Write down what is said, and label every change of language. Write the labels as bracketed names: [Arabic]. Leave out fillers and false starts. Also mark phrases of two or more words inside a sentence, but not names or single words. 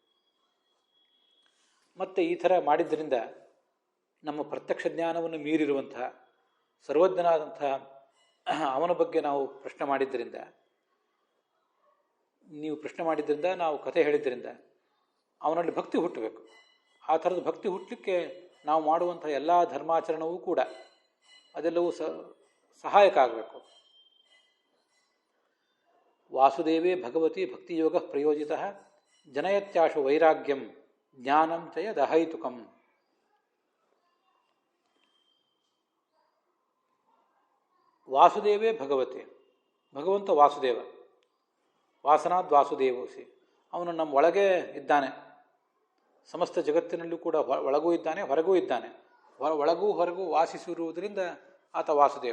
[Kannada] ಮತ್ತು ಈ ಥರ ಮಾಡಿದ್ದರಿಂದ ನಮ್ಮ ಪ್ರತ್ಯಕ್ಷ ಜ್ಞಾನವನ್ನು ಮೀರಿರುವಂತಹ ಸರ್ವಜ್ಞನಾದಂತಹ ಅವನ ಬಗ್ಗೆ ನಾವು ಪ್ರಶ್ನೆ ಮಾಡಿದ್ದರಿಂದ, ನೀವು ಪ್ರಶ್ನೆ ಮಾಡಿದ್ದರಿಂದ, ನಾವು ಕಥೆ ಹೇಳಿದ್ದರಿಂದ ಅವನಲ್ಲಿ ಭಕ್ತಿ ಹುಟ್ಟಬೇಕು. ಆ ಥರದ ಭಕ್ತಿ ಹುಟ್ಟಲಿಕ್ಕೆ ನಾವು ಮಾಡುವಂಥ ಎಲ್ಲ ಧರ್ಮಾಚರಣವೂ ಕೂಡ ಅದೆಲ್ಲವೂ ಸಹಾಯಕ ಆಗಬೇಕು. [Sanskrit] ವಾಸುದೇವೇ ಭಗವತಿ ಭಕ್ತಿಯೋಗ ಪ್ರಯೋಜಿತ ಜನಯತ್ಯಾಶು ವೈರಾಗ್ಯಂ ಜ್ಞಾನಂ ಚ ಯದಹೈತುಕಂ. ವಾಸುದೇವೇ ಭಗವತಿ, [Kannada] ಭಗವಂತ ವಾಸುದೇವ, [Sanskrit] ವಾಸನಾದ್ ವಾಸುದೇವೋಸಿ, [Kannada] ಅವನು ನಮ್ಮ ಒಳಗೆ ಇದ್ದಾನೆ, ಸಮಸ್ತ ಜಗತ್ತಿನಲ್ಲೂ ಕೂಡ ಒಳಗೂ ಇದ್ದಾನೆ, ಹೊರಗೂ ಇದ್ದಾನೆ, ಒಳಗೂ ಹೊರಗೂ ವಾಸಿಸಿರುವುದರಿಂದ ಆತ ವಾಸುದೇವ.